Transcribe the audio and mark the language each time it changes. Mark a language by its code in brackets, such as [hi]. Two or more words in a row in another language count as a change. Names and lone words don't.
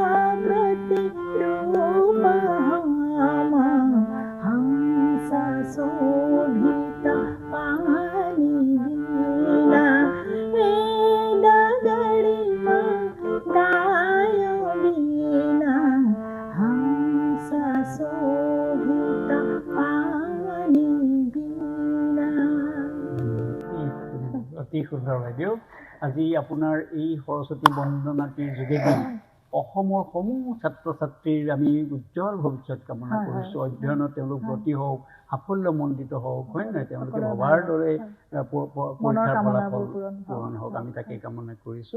[sa] प्रतिरूप हमा हंस शोभित पानि वीणा वेद गरिमा गाय वीणा हंस शोभित पानि वीणा। [as] অতি সুন্দৰ বাইদেউ। আজি আপোনাৰ এই সৰস্বতী বন্দনাটিৰ যোগেদি অসমৰ সমূহ ছাত্ৰ ছাত্ৰীৰ আমি উজ্জ্বল ভৱিষ্যত কামনা কৰিছোঁ। অধ্যয়নত তেওঁলোক ব্ৰতী হওক, সাফল্যমণ্ডিত হওক, হয় নহয়, তেওঁলোকে ভবাৰ দৰে পৰীক্ষাৰ ফলাফল পূৰণ হওক, আমি তাকে কামনা কৰিছোঁ।